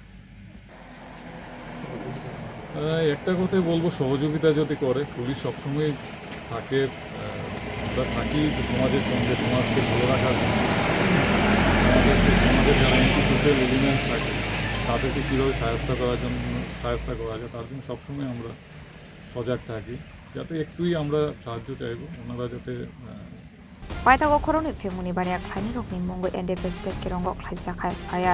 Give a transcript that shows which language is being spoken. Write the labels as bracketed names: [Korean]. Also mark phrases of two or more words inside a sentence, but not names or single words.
[Bangla] একটা কথাই বলবো, সহযোগিতা যদি করে, পুলিশ সবসময় থাকে, আমরা থাকি সমাজের সঙ্গে, সমাজকে ভালো রাখার জন্য। সমাজের যারা [English] institutional element [Bangla] থাকে তাদেরকে কীভাবে সহায়তা করা যায় তার জন্য সবসময় আমরা সজাগ থাকি, যাতে একটুই আমরা সাহায্য চাইব, ওনারা যাতে [Kok Borok] Paitago khoroni phemuni bani akhlani rokni mungo NDPS state kirongok khlaisa khai fire.